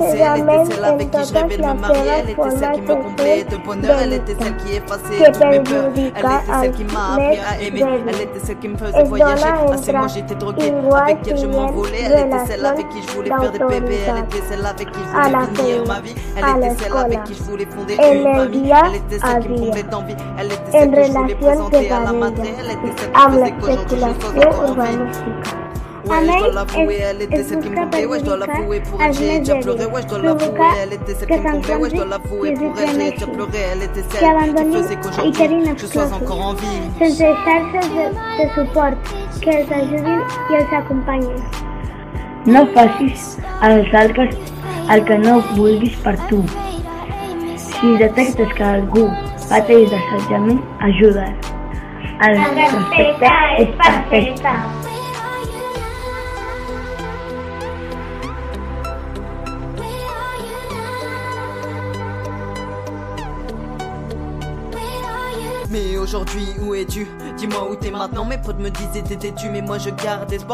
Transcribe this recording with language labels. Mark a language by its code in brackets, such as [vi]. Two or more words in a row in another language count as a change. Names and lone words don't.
[fr] elle était celle avec qui je rêvais de me marier, elle était celle qui me comblait de bonheur, elle était celle qui effaçait toutes mes peurs, elle était celle qui m'a appris à aimer, elle était celle qui me faisait voyager, à ces mois j'étais drogué, avec elle je m'envolais, elle était celle avec qui je voulais faire des bébés, elle était celle avec qui je voulais finir ma vie, elle était celle avec qui je voulais fonder une famille, elle était celle qui me comblait d'envie, elle était celle que je voulais présenter à la matrice, elle était celle qui faisait qu'aujourd'hui je sois encore en vie. Ouais, je dois l'avouer, elle était celle qui me comblait, ouais, je dois l'avouer, pour elle j'ai déjà pleuré, ouais, je dois l'avouer, elle était celle qui me comblait, ouais, je dois l'avouer, pour elle j'ai déjà pleuré, elle était celle qui faisait qu'aujourd'hui je sois encore en vie. [ca] Sense xarxes de suport que els ajudin i els acompanyin. No facis als altres el que no vulguis per tu. Si detectes que algú pateix d'assetjament, ajuda't. El respecte és perfecte. [fr] Mais aujourd'hui, où es-tu? Dis-moi où t'es maintenant. Mes potes me disaient t'es têtu, mais moi je garde espoir.